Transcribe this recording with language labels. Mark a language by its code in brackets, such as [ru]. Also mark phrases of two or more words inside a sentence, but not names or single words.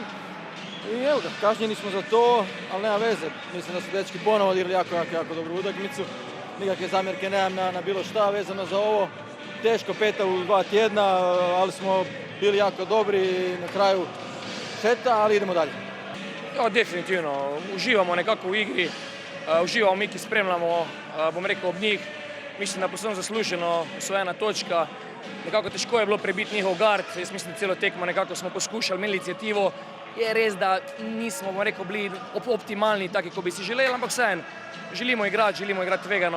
[hr] I evo ga, kažnjeni smo za to, ali nema veze, mislim da su dečki ponovo odigrali jako dobru utakmicu. Nikakve zamjerke nemam na bilo šta vezano za ovo. Teško peta u 2 tjedna, ali smo bili jako dobri na kraju seta, ali idemo dalje. [sl] Ja, definitivno. Uživamo nekako u igri, uživamo mi ki spremljamo, bom rekel, ob njih. Mislim da posebno zasluženo osvojena točka. Nekako težko je bilo prebiti njihov gard. Jaz mislim, da celo tekmo nekako smo poskušali, imeli inicijativo. Je res, da nismo, bom rekel, bili optimalni, taki, ko bi si želeli, ampak vseeno, želimo igrati tvegano.